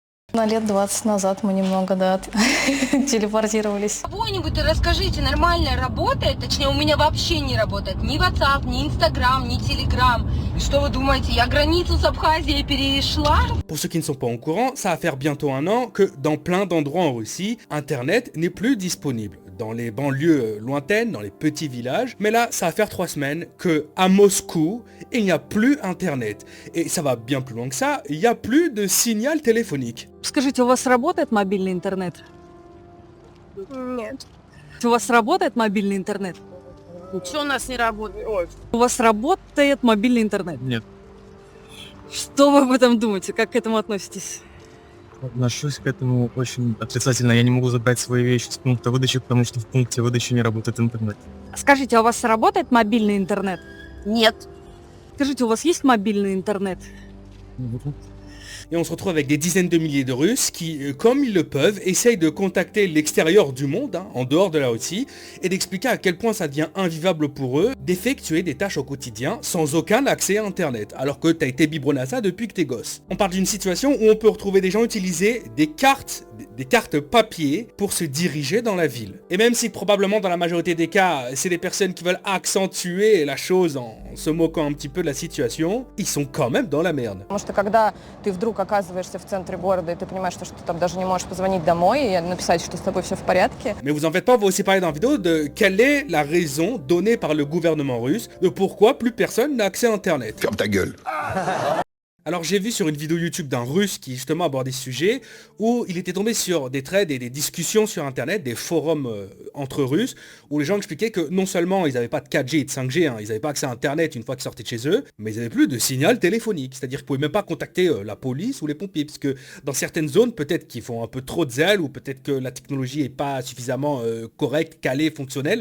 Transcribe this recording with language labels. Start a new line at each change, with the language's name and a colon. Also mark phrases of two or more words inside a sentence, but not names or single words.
Russian: На лет 20 назад мы немного, да, телепортировались. Кого-нибудь расскажите, нормально работает? Точнее, у меня вообще не работает ни WhatsApp, ни Instagram, ни Telegram. И что вы думаете, я границу с Абхазией перешла?
French: Pour ceux qui ne sont pas au courant, ça va faire bientôt un an que dans plein d'endroits en Russie, Internet n'est plus disponible. Dans les banlieues lointaines, dans les petits villages. Mais là, ça va faire 3 semaines que à Moscou, il n'y a plus Internet. Et ça va bien plus loin que ça, il n'y a plus de signal téléphonique.
Russian: Скажите, у вас работает мобильный интернет? Нет. У вас работает мобильный интернет? Ничего у нас не работает. Ой. У вас работает мобильный интернет? Нет. Что вы об этом думаете? Как к этому относитесь? Отношусь к этому очень отрицательно. Я не могу забрать свои вещи с пункта выдачи, потому что в пункте выдачи не работает интернет. Скажите, а у вас работает мобильный интернет? Нет. Скажите, у вас есть мобильный интернет?
French: Et on se retrouve avec des dizaines de milliers de Russes qui, comme ils le peuvent, essayent de contacter l'extérieur du monde, en dehors de la Russie, et d'expliquer à quel point ça devient invivable pour eux d'effectuer des tâches au quotidien sans aucun accès à Internet, alors que t'as été biberonné à ça depuis que t'es gosse. On parle d'une situation où on peut retrouver des gens utiliser des cartes papier pour se diriger dans la ville. Et même si probablement dans la majorité des cas, c'est des personnes qui veulent accentuer la chose en se moquant un petit peu de la situation, ils sont quand même dans la merde.
Russian: Потому что когда ты вдруг оказываешься в центре города, и ты понимаешь, что ты там даже не можешь позвонить домой и написать, что с тобой все в порядке.
French: Mais vous en faites pas, on va aussi parler dans la vidéo de quelle est la raison donnée par le gouvernement russe de pourquoi plus personne n'a accès à Internet. Ferme ta gueule. Alors j'ai vu sur une vidéo YouTube d'un russe qui justement abordait ce sujet où il était tombé sur des threads et des discussions sur internet, des forums entre russes où les gens expliquaient que non seulement ils n'avaient pas de 4G et de 5G, ils n'avaient pas accès à internet une fois qu'ils sortaient de chez eux, mais ils n'avaient plus de signal téléphonique, c'est-à-dire qu'ils ne pouvaient même pas contacter la police ou les pompiers, parce que dans certaines zones peut-être qu'ils font un peu trop de zèle ou peut-être que la technologie n'est pas suffisamment correcte, calée, fonctionnelle.